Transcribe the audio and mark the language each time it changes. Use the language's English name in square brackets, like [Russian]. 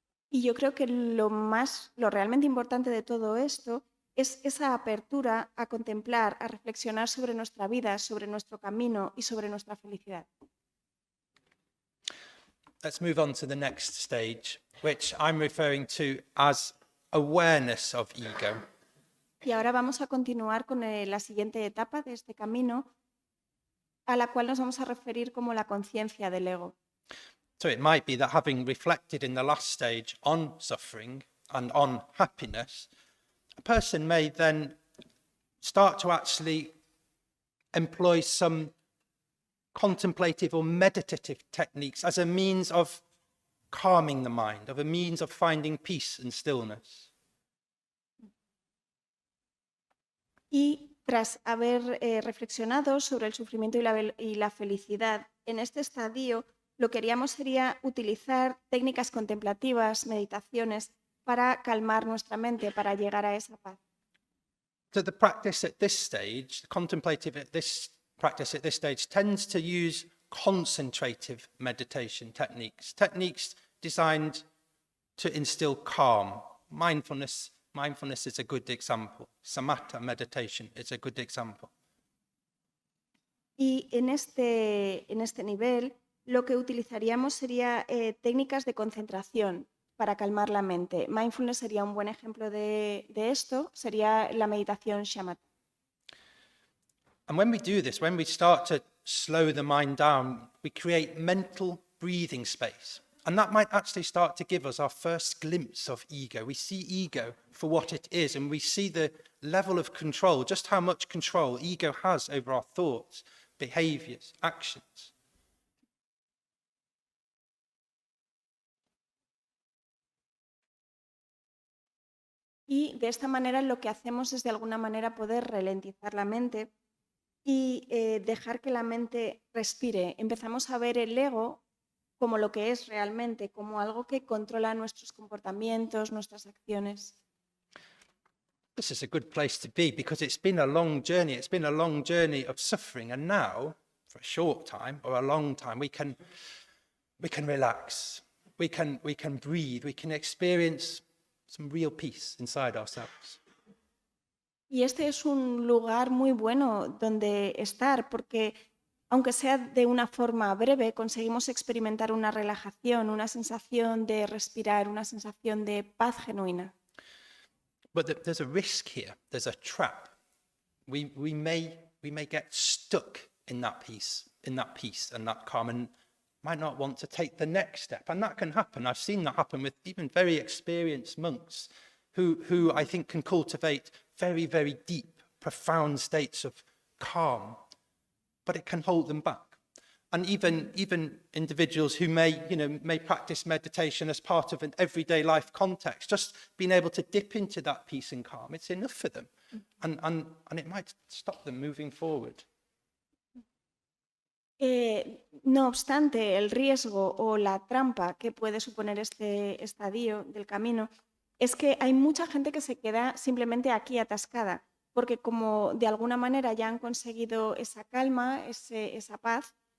[Spanish] Y yo creo que lo realmente importante de todo esto es esa apertura a contemplar, a reflexionar sobre nuestra vida, sobre nuestro camino y sobre nuestra felicidad. [English] Let's move on to the next stage, which I'm referring to as awareness of ego. [Spanish] Y ahora vamos a continuar con la siguiente etapa de este camino, a la cual nos vamos a referir como la conciencia del ego. [English] So it might be that having reflected in the last stage on suffering and on happiness, a person may then start to actually employ some contemplative or meditative techniques as a means of calming the mind, of a means of finding peace and stillness. [Spanish] Y tras haber reflexionado sobre el sufrimiento y la felicidad, en este estadio lo que haríamos sería utilizar técnicas contemplativas, meditaciones, para calmar nuestra mente, para llegar a esa paz. [English] So the practice at this stage, the contemplative practice at this stage tends to use concentrative meditation techniques designed to instill calm. Mindfulness is a good example. Samatha meditation is a good example. [Spanish] Y en este nivel lo que utilizaríamos sería técnicas de concentración para calmar la mente. Mindfulness sería un buen ejemplo de esto, sería la meditación shamatha. [English] And when we do this, when we start to slow the mind down, we create mental breathing space. And that might actually start to give us our first glimpse of ego. We see ego for what it is, and we see the level of control, just how much control ego has over our thoughts, behaviors, actions. [Spanish] Y de esta manera lo que hacemos es de alguna manera poder ralentizar la mente y dejar que la mente respire. Empezamos a ver el ego como lo que es realmente, como algo que controla nuestros comportamientos, nuestras acciones. [English] This is a good place to be because it's been a long journey. It's been a long journey of suffering, and now, for a short time or a long time, we can relax. We can breathe. We can experience some real peace inside ourselves. [Spanish] Y este es un lugar muy bueno donde estar, porque aunque sea de una forma breve, conseguimos experimentar una relajación, una sensación de respirar, una sensación de paz genuina. [English] But there's a risk here. There's a trap. We may get stuck in that peace and that calm, and might not want to take the next step. And that can happen. I've seen that happen with even very experienced monks who I think can cultivate very, very deep, profound states of calm, but it can hold them back. And even individuals who may practice meditation as part of an everyday life context, just being able to dip into that peace and calm, it's enough for them. And it might stop them moving forward. [Spanish] No obstante, el riesgo o la trampa que puede suponer este estadio del camino es que hay mucha gente que se queda simplemente aquí atascada, porque como de alguna manera ya han conseguido esa calma, esa paz,